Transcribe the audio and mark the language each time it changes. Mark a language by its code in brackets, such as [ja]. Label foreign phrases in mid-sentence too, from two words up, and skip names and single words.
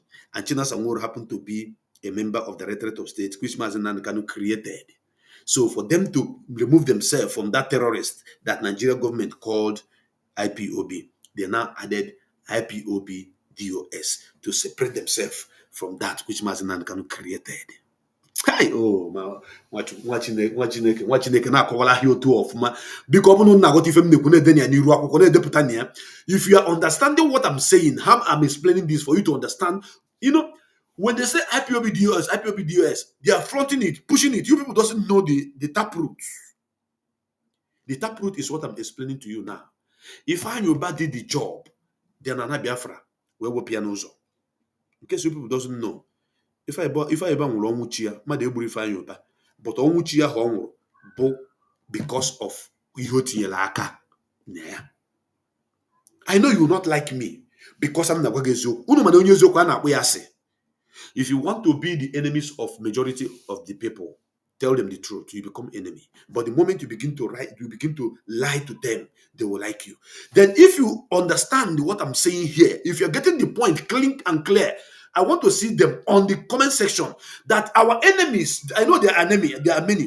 [en] And Chinasa Nworu happened to be a member of the Directorate of State, which Mazi Nnamdi Kanu created. So for them to remove themselves from that terrorist that Nigeria government called IPOB, they now added IPOB DOS to separate themselves from that which Mazi Nnamdi Kanu created. [ig] Hi, oh, nwa Chineke na-akọwala ahịa otu ọfụma biko ọ bụrụ na aghọta ife m na-ekwu na-ede ya n'iru akwụkwọ na-edepụta na ya. [en] If you are understanding what I'm saying, how I'm explaining this for you to understand, when they say IPOB DOS, they are fronting it, pushing it. You people doesn't know the taproot. The taproot is what I'm explaining to you now. If Yoruba did the job, then Nana Biafra will be piano. In case you people doesn't know, if I [ig] nwụrụ ọnwụ chi ya, mmadụ egburu Ifeanyi Uba, but ọnwụ chi ya ha ọ nwụrụ bụ [en] because of [ig] ihe o tinyere aka na ya. [en] I know you will not like me because I'm [ig] na-agwa gị eziokwu. Unu mana onye eziokwu a na-akpọ ya asị. [en] If you want to be the enemies of majority of the people, tell them the truth, you become enemy. But the moment you begin to lie to them, they will like you. Then if you understand what I'm saying here, if you're getting the point clean and clear, I want to see them on the comment section that our enemies, I know there are many.